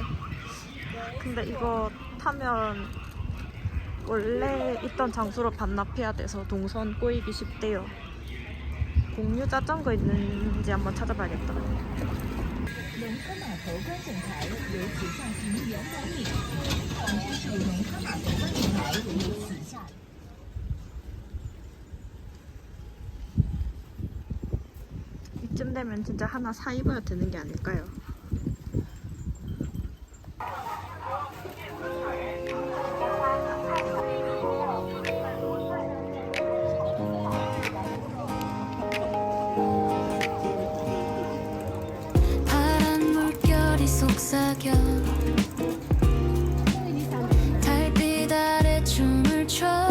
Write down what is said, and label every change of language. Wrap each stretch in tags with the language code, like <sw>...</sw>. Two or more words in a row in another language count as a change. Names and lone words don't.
<ko>근데 이거 타면 원래 있던 장소로 반납해야 돼서 동선 꼬이기 쉽대요. 공유 자전거 있는지 한번 찾아봐야겠다.</ko> <zh>龙坡码头观景台由此下行200米，往之首龙坡码头观景台也由此下。</zh> <ko>이쯤 되면 진짜 하나 사 입어야 되는 게 아닐까요? 파란 물결이 속삭여 달빛 아래 춤을 춰</ko>